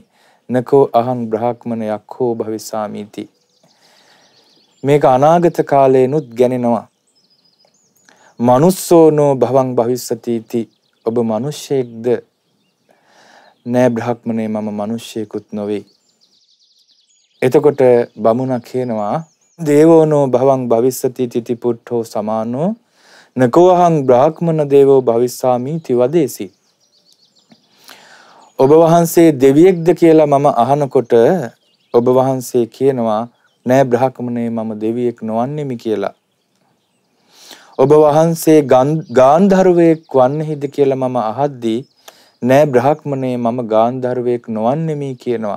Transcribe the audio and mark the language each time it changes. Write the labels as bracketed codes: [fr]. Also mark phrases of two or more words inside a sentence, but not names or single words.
[pi] නකෝ අහං බ්‍රාහ්මණ යක්ඛෝ භවිස්සාමිති [si] මේක අනාගත කාලේනුත් ගැනෙනවා. [pi] මනුස්සෝනෝ භවං භවිස්සති इति [si] ඔබ මිනිසෙක්ද? නෑ බ්‍රාහ්මණේ මම මිනිසෙකුත් නොවේ. එතකොට බමුණා කියනවා [pi] දේවෝනෝ භවං භවිස්සති इति පුට්ඨෝ සමානෝ නකෝ අහං බ්‍රාහ්මණ දේවෝ භවිස්සාමි ති වදේසි. [si] ඔබ වහන්සේ දෙවියෙක්ද කියලා මම අහනකොට ඔබ වහන්සේ කියනවා නෑ බ්‍රාහ්මණේ මම දෙවියෙක් නොවන්නේමි කියලා. ඔබ වහන්සේ ගාන්ධර්වයෙක් වන්නේහිද කියලා මම අහද්දී නෑ බ්‍රාහ්මණේ මම ගාන්ධර්වයෙක් නොවන්නේමි කියනවා.